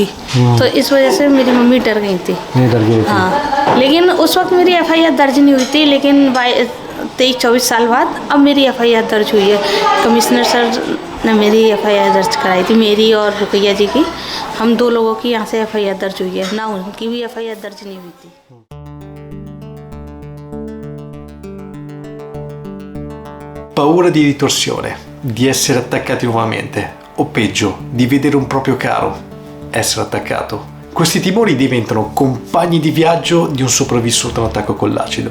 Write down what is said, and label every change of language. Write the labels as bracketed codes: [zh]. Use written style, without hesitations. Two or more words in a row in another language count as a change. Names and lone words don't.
[hi] तो इस वजह से मेरी मम्मी डर गई थी। हाँ, लेकिन उस वक्त मेरी FIR दर्ज नहीं हुई थी, लेकिन 23-24 साल बाद अब मेरी FIR दर्ज हुई है। कमिश्नर सर ने मेरी FIR दर्ज कराई थी, मेरी और रुकैया जी की। हम 2 लोगों की यहाँ से FIR दर्ज हुई है, ना उनकी भी FIR दर्ज नहीं हुई थी। [it] Paura di ritorsione, di essere attaccati nuovamente, o peggio, di vedere un proprio caro essere attaccato. Questi timori diventano compagni di viaggio di un sopravvissuto a un attacco con l'acido.